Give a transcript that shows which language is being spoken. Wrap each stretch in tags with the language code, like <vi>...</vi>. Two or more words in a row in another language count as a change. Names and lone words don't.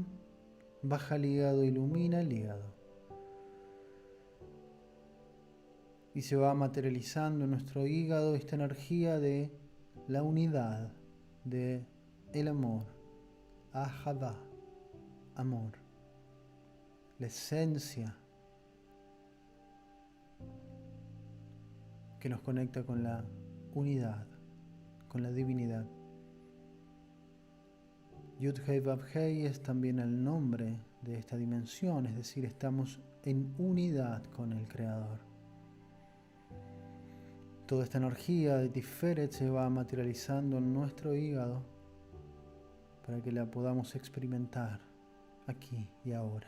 <es>Baja el hígado, ilumina el hígado. Y se va materializando en nuestro hígado esta energía de la unidad, de el amor. Ahava, amor, la esencia que nos conecta con la unidad, con la divinidad. Yud-Hei Vav-Hei es también el nombre de esta dimensión, es decir, estamos en unidad con el Creador. Toda esta energía de Tiferet se va materializando en nuestro hígado para que la podamos experimentar aquí y ahora.</es>